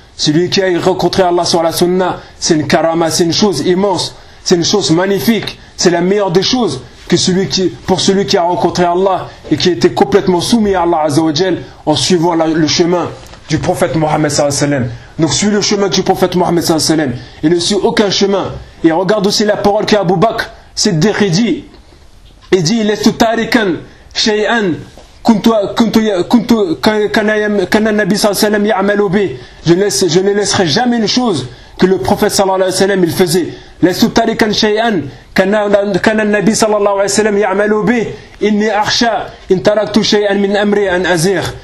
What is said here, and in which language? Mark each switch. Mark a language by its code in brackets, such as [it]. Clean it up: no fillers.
[fr] Celui qui a rencontré Allah sur la sunna, c'est une karama, c'est une chose immense, c'est une chose magnifique, c'est la meilleure des choses que celui qui a rencontré Allah et qui était complètement soumis à Allah Azzawajal en suivant le chemin du prophète Mohammed sallallahu alayhi wa sallam. Donc suis le chemin du prophète Mohammed sallallahu alayhi wa sallam et ne suis aucun chemin. Et regarde aussi la parole qu'Abu Bakr Siddiq dit. [ar] Il dit لست تاركا شيئا كان النبي صلى الله عليه وسلم يعمل به. [fr] Je ne laisserai jamais une chose que le prophète صلى الله عليه وسلم il faisait. [ar] لست تاركا شيئا كان النبي صلى الله عليه وسلم يعمل به إني أخشى إن تركت شيئا من أمري أن أزيغ.